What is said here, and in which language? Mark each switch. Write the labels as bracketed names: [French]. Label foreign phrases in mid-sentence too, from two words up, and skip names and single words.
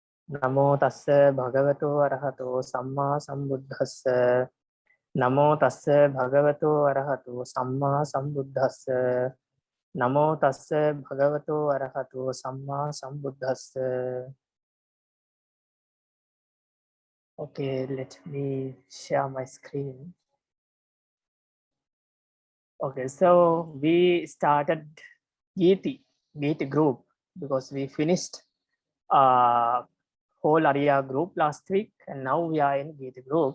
[Pali] Namo tassa bhagavato arahato samma sambuddhassa. Namo tassa bhagavato arahato samma sambuddhassa. Namo tassa bhagavato arahato samma sambuddhassa. [English] Okay, let me share my screen. Okay, so we started Giti group because we finished whole Arya group last week, and now we are in Giti group.